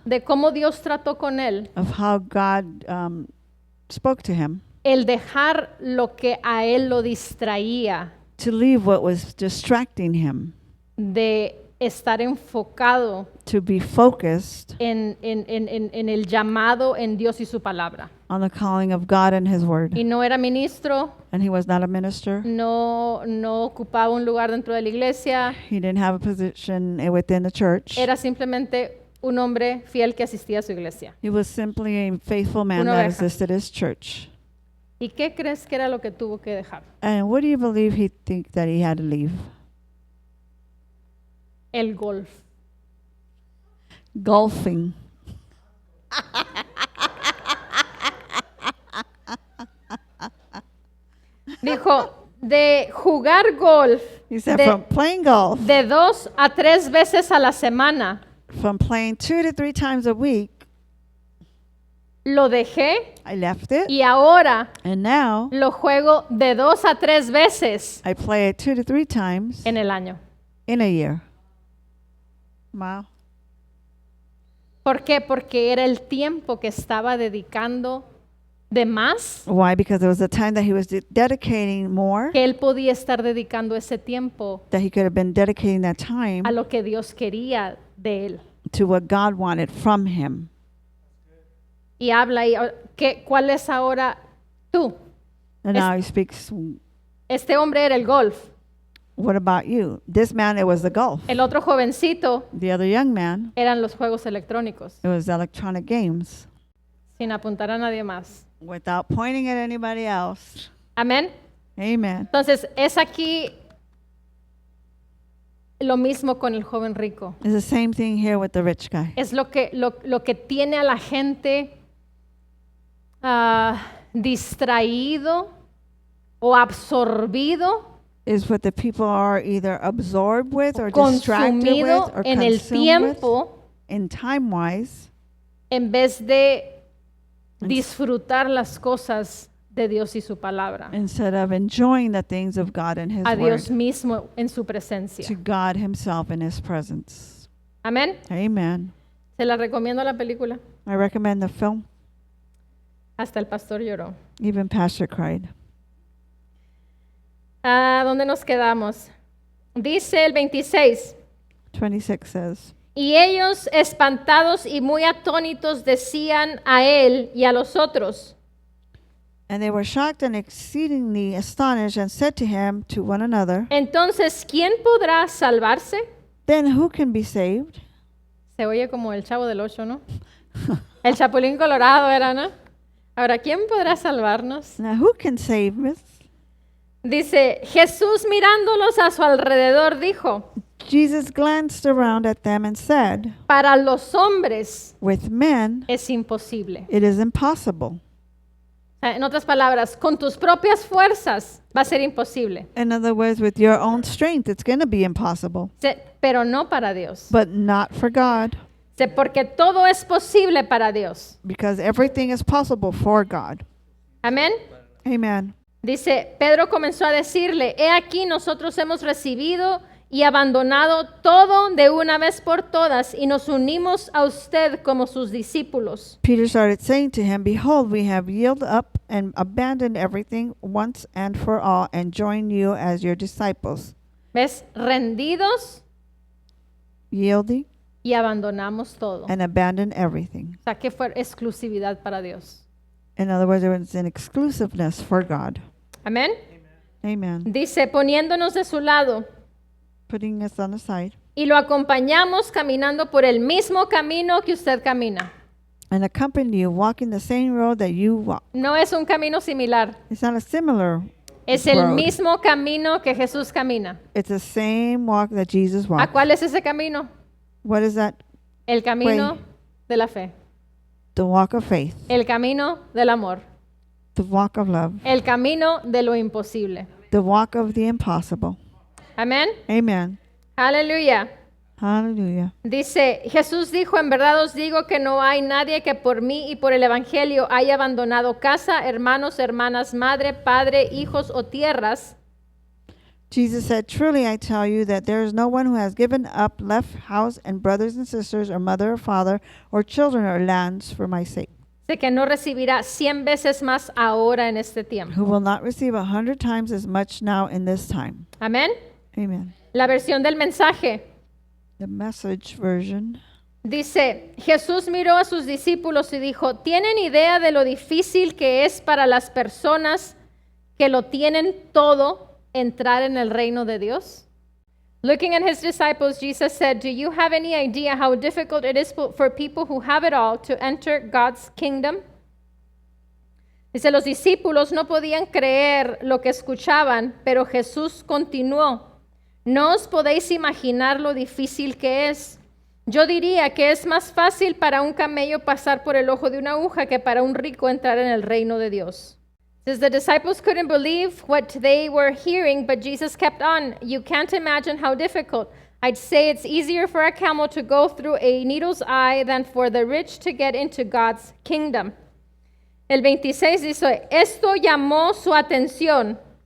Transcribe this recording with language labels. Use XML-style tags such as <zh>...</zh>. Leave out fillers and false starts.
<es>de cómo Dios trató con él,</es> <en>of how God spoke to him</en> <es>el dejar lo que a él lo distraía</es> <en>to leave what was distracting him,</en> <es>de estar enfocado</es> <en>to be focused</en> <es>en el llamado en Dios y su palabra.</es> <en>on the calling of God and His Word.</en> <es>Y no era ministro,</es> <en>And he was not a minister.</en> <es>no ocupaba un lugar dentro de la iglesia,</es> <en>He didn't have a position within the church.</en> <es>era simplemente un hombre fiel que asistía a su iglesia.</es> <en>He was simply a faithful man</en> <es>Una</es> <en>that</en> <es>oveja.</es> <en>assisted his church.</en> <es>¿Y qué crees que era lo que tuvo que dejar?</es> <en>And what do you believe he think that he had to leave?</en> <es>El golf.</es> <en>Golfing.</en> <es>Dijo, de jugar golf</es> <en>He said</en> <es>De-</es> <en>from playing golf,</en> <es>de 2 a 3 veces a la semana,</es> <en>from playing 2 to 3 times a week,</en> <es>lo dejé</es> <en>I left it.</en> <es>y ahora</es> <en>And now</en> <es>lo juego de 2 a 3 veces</es> <en>I play it 2 to 3 times</en> <es>en el año.</es> <en>in a year. Wow.</en> <es>¿Por qué? Porque era el tiempo que estaba dedicando de más</es> <en>Why? Because there was a time that he was dedicating more,</en> <es>que él podía estar dedicando ese tiempo</es> <en>that he could have been dedicating that time</en> <es>a lo que Dios quería de él.</es> <en>to what God wanted from him.</en> <es>Y habla y ¿cuál es ahora tú?</es> <en>And</en> <es>Es-</es> <en>now he speaks,</en> <es>Este hombre era el golf.</es> <en>what about you? This man, it was the golf.</en> <es>El otro jovencito</es> <en>The other young man,</en> <es>eran los juegos electrónicos,</es> <en>it was electronic games.</en> <es>sin apuntar a nadie más.</es> <en>Without pointing at anybody else.</en> <es>Amén.</es> <en>Amen.</en> <es>Entonces, es aquí lo mismo con el joven rico.</es> <en>It's the same thing here with the rich guy.</en> <es>Es lo que tiene a la gente distraído o absorbido,</es> <en>Is what the people are either absorbed with or distracted</en> <es>consumido</es> <en>with or</en> <es>en el</es> <en>consumed with</en> <es>tiempo</es> <en>in time-wise,</en> <es>en vez de disfrutar las cosas de Dios y su palabra.</es> <en>instead of enjoying the things of God and His</en> <es>A Dios</es> <en>Word,</en> <es>mismo en su presencia.</es> <en>to God Himself in His presence.</en> <es>Amén.</es> <en>Amen.</en> <es>Se la recomiendo la película.</es> <en>I recommend the film.</en> <es>Hasta el pastor lloró.</es> <en>Even Pastor cried.</en> <es>¿Dónde nos quedamos? Dice el 26.</es> <en>26 says,</en> <es>Y ellos, espantados y muy atónitos, decían a él y a los otros:</es> <en>and they were shocked and exceedingly astonished and said to him, to one another,</en> <es>entonces, ¿quién podrá salvarse?</es> <en>then who can be saved?</en> <es>Se oye como el Chavo del Ocho, ¿no? El Chapulín Colorado era, ¿no? Ahora, ¿quién podrá salvarnos?</es> <en>Now who can save us?</en> <es>Dice, Jesús mirándolos a su alrededor dijo,</es> <en>Jesus glanced around at them and said,</en> <es>para los hombres</es> <en>with men,</en> <es>es imposible.</es> <en>it is impossible.</en> <es>En otras palabras, con tus propias fuerzas va a ser imposible,</es> <en>In other words, with your own strength, it's going to be impossible.</en> <es>pero no para Dios.</es> <en>But not for God,</en> <es>Porque todo es posible para Dios.</es> <en>because everything is possible for God.</en> <es>Amén.</es> <en>Amen.</en> <es>Dice, Pedro comenzó a decirle, he aquí nosotros hemos recibido y abandonado todo de una vez por todas y nos unimos a usted como sus discípulos.</es> <en>Peter started saying to him, behold, we have yielded up and abandoned everything once and for all and joined you as your disciples.</en> <es>¿Ves? Rendidos</es> <en>Yielding</en> <es>y abandonamos todo.</es> <en>and abandon everything.</en> <es>O sea, que fue exclusividad para Dios.</es> <en>In other words, there was an exclusiveness for God.</en> <es>Amén.</es> <en>Amen.</en> <es>Dice, poniéndonos de su lado</es> <en>Putting us on the side</en> <es>y lo acompañamos caminando por el mismo camino que usted camina.</es> <en>and accompany you, walking the same road that you walk.</en> <es>No es un camino similar,</es> <en>It's not a similar</en> <es>es el</es> <en>road.</en> <es>mismo camino que Jesús camina.</es> <en>It's the same walk that Jesus</en> <es>¿A</es> <en>walked.</en> <es>cuál es ese camino?</es> <en>What is that?</en> <es>El camino</es> <en>Way.</en> <es>de la fe,</es> <en>The walk of faith,</en> <es>el camino del amor,</es> <en>the walk of love,</en> <es>el camino de lo imposible.</es> <en>the walk of the impossible.</en> <es>Amén.</es> <en>Amen.</en> <es>Aleluya.</es> <en>Hallelujah.</en> <es>Dice, Jesús dijo, en verdad os digo que no hay nadie que por mí y por el evangelio haya abandonado casa, hermanos, hermanas, madre, padre, hijos o tierras,</es> <en>Jesus said, truly I tell you that there is no one who has given up, left house and brothers and sisters or mother or father or children or lands for my sake,</en> <es>de que no recibirá 100 veces más ahora en este tiempo.</es> <en>who will not receive 100 times as much now in this time.</en> <es>Amén.</es> <en>Amen.</en> <es>La versión del mensaje</es> <en>The Message version.</en> <es>dice, Jesús miró a sus discípulos y dijo, ¿tienen idea de lo difícil que es para las personas que lo tienen todo entrar en el reino de Dios?</es> <en>Looking at his disciples, Jesus said, do you have any idea how difficult it is for people who have it all to enter God's kingdom?</en> <es>Dice, los discípulos no podían creer lo que escuchaban, pero Jesús continuó. No os podéis imaginar lo difícil que es. Yo diría que es más fácil para un camello pasar por el ojo de una aguja que para un rico entrar en el reino de Dios.</es> <en>Says the disciples couldn't believe what they were hearing, but Jesus kept on. You can't imagine how difficult. I'd say it's easier for a camel to go through a needle's eye than for the rich to get into God's kingdom.</en> <es>El 26 dice, esto llamó su atención.</es>